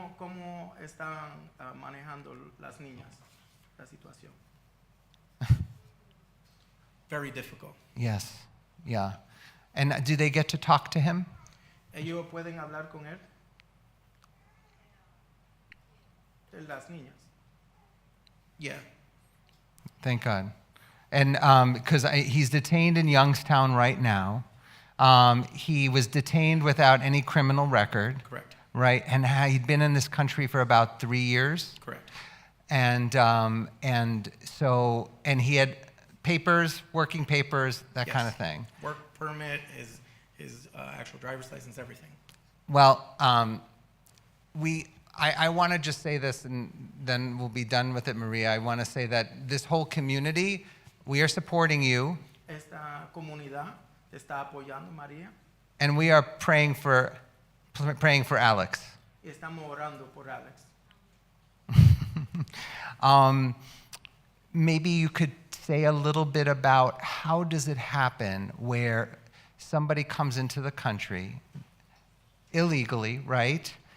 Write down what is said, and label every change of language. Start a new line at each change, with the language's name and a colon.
Spanish: ¿Cómo están manejando las niñas la situación?
English: Very difficult. Yes, yeah. And do they get to talk to him?
Spanish: ¿Ellos pueden hablar con él? De las niñas. Yeah.
English: Thank God. And because he's detained in Youngstown right now. He was detained without any criminal record. Correct. right? And he'd been in this country for about 3 years. Correct. And he had papers, working papers, that kind of thing. Work permit, his actual driver's license, everything. Well, I want to just say this, and then we'll be done with it, Maria. I want to say that this whole community, we are supporting you,
Spanish: Esta comunidad te está apoyando, María.
English: and we are praying for Alex.
Spanish: Estamos orando por Alex.
English: Maybe you could say a little bit about how does it happen where somebody comes into the country illegally, right?